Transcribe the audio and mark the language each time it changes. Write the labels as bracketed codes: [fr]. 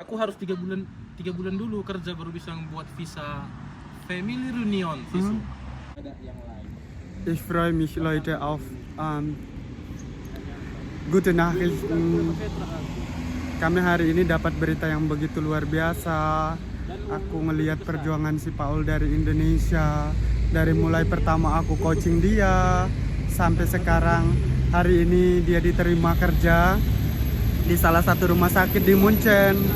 [id] aku harus 3 bulan dulu kerja baru bisa membuat visa family reunion visa. Ada yang lain. [de] Ich freue mich, Leute, auf gute Nachrichten. [id] Kami hari ini dapat berita yang begitu luar biasa. Aku ngelihat perjuangan si Paul dari Indonesia. Dari mulai pertama aku coaching dia sampai sekarang hari ini dia diterima kerja di salah satu rumah sakit di Munchen.